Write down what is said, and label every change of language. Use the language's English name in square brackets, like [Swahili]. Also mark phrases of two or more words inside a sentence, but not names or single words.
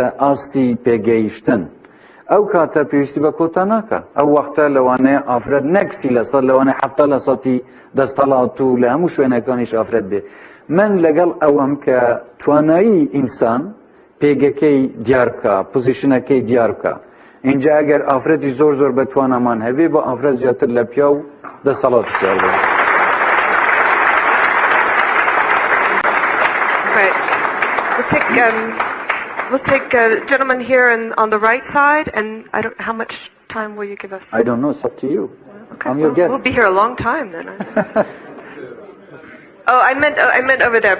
[Central Kurdish] ئاستی پێگەیشتن ئەو کاتە پێویستی بە کۆتا ناکە ئەو وەختە لەوانەیە ئافرەت نەک 30% لەوانەیە 70% دەستهەڵات و لە هەموو شوێنەکانیش ئافرەت بێ من لەگەڵ ئەوەم کە توانایی ئینسان پێگەکەی دیار بکە پۆزیشنەکەی دیار بکە اینجا ئەگەر ئافرەتی زۆر زۆر بەتوانەمان هەبێ بە ئافرەت زیاتر لە پیا و دەستهەڵات شیار بێ [English] We'll take a gentleman here on the right side, and I don't. How much time will you give us? I don't know. It's up to you. Okay, I'm your guest. We'll be here a long time then. Oh, I meant over there, but that's okay.